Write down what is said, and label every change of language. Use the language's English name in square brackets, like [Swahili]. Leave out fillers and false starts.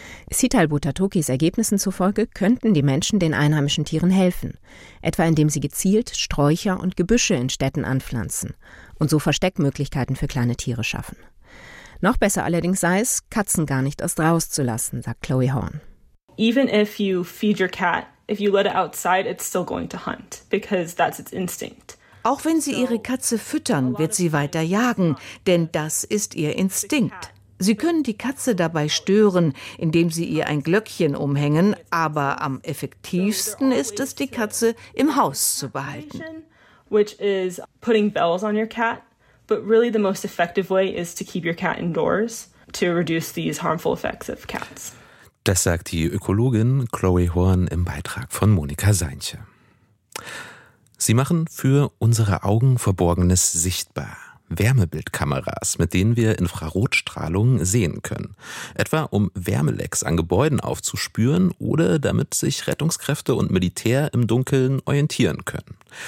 [German] Sital Butatokis Ergebnissen zufolge könnten die Menschen den einheimischen Tieren helfen, etwa indem sie gezielt Sträucher und Gebüsche in Städten anpflanzen und so Versteckmöglichkeiten für kleine Tiere schaffen. Noch besser allerdings sei es, Katzen gar nicht erst rauszulassen, sagt Chloe Horn. [English] Even if you feed your cat, if you let it outside, it's still going to hunt, because that's its instinct. [German] Auch wenn Sie Ihre Katze füttern, wird sie weiter jagen, denn das ist ihr Instinkt. Sie können die Katze dabei stören, indem Sie ihr ein Glöckchen umhängen, aber am effektivsten ist es, die Katze im Haus zu behalten. [English] Which is putting bells on your cat, but really the most effective way is to keep your cat indoors to reduce these harmful effects of cats. [German] Das sagt die Ökologin Chloe Horn im Beitrag von Monika Seinche. Sie machen für unsere Augen Verborgenes sichtbar. Wärmebildkameras, mit denen wir Infrarotstrahlung sehen können. Etwa um Wärmelecks an Gebäuden aufzuspüren oder damit sich Rettungskräfte und Militär im Dunkeln orientieren können.